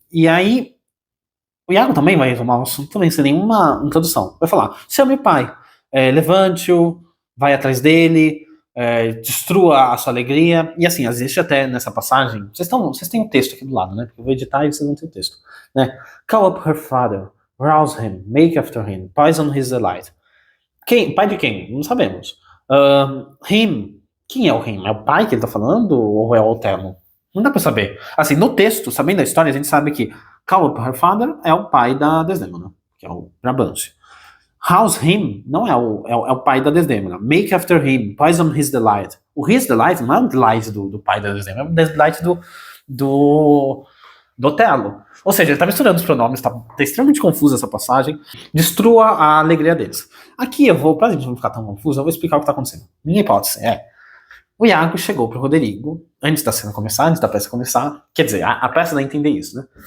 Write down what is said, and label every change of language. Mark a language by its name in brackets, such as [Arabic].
[Portuguese] E aí, o Iago também vai retomar o assunto também, sem nenhuma introdução. Vai falar, chame o pai, levante-o, vai atrás dele, destrua a sua alegria. E assim, existe até nessa passagem, vocês têm o texto aqui do lado, né? Porque eu vou editar e vocês não têm o texto. Né? [English] Call up her father, rouse him, make after him, poison his delight. [Portuguese] Pai de quem? Não sabemos. Him. Quem é o Him? É o pai que ele tá falando ou é o Otelo? Não dá pra saber. Assim, no texto, sabendo a história, a gente sabe que Caleb, [English] her father, [Portuguese] é o pai da Desdemona, que é o Brabantio. [English] House him [Portuguese] não é o pai da Desdemona. [English] Make after him, poison his delight. [Portuguese] O [English] his delight [Portuguese] não é o delight do pai da Desdemona, é o delight do Otelo. Ou seja, ele tá misturando os pronomes, tá extremamente confusa essa passagem. Destrua a alegria deles. Aqui pra gente não ficar tão confuso, eu vou explicar o que tá acontecendo. Minha hipótese o Iago chegou pro Rodrigo, antes da cena começar, antes da peça começar, quer dizer, a peça dá a entender isso, né?